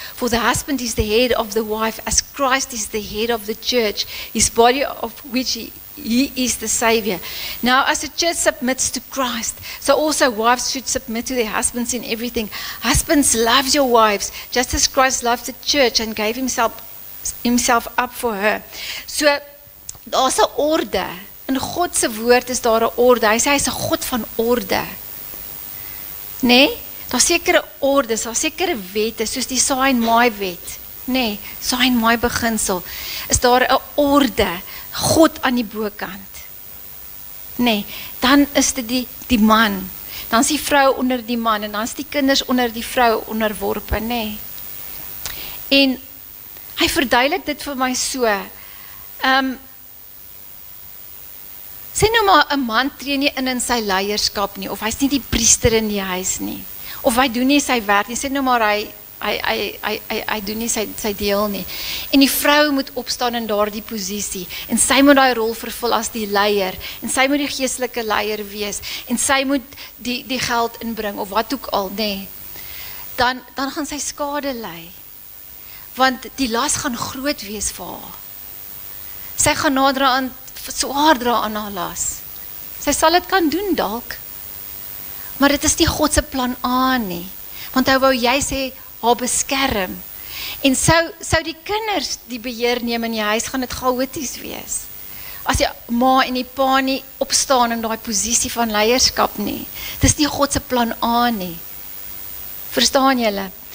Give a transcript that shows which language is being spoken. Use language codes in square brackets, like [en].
[en] For the husband is the head of the wife, as Christ is the head of the church, his body of which He is the Savior. Now, as the church submits to Christ, so also wives should submit to their husbands in everything. Husbands, love your wives, just as Christ loved the church and gave himself up for her. [af] So, daar's 'n orde. In God se woord is daar 'n orde. Hy sê hy's 'n God van orde. Nee, daar's sekere ordes, daar's sekere wette, soos die saai en maai wet. Nee, saai en maai beginsel. Is daar 'n orde? God aan die bokant. Nee, dan is dit die man. Dan is die vrou onder die man en dan is die kinders onder die vrou onderworpe, nee. En hy verduidelik dit vir my so. Sê nou maar 'n man tree nie in sy leierskap nie, of hy's nie die priester in die huis nie, of hy doen nie sy werk nie, sê nou maar hy doen nie sy deel nie. En die vrou moet opstaan in daardie posisie, en sy moet daai rol vervul as die leier, en sy moet die geestelike leier wees, en sy moet die geld inbring, of wat ook al, nee. Dan gaan sy skade ly, want die las gaan groot wees vir haar. Sy gaan swaar dra aan haar las. Sy sal dit kan doen dalk, maar dit is nie God se plan A nie, want hy wou jy sê, haar beskerm, en sou die kinders die beheer neem in die huis, gaan dit chaoties wees, as die ma en die pa nie opstaan in daai posisie van leierskap nie, dit is nie God se plan A nie, verstaan julle?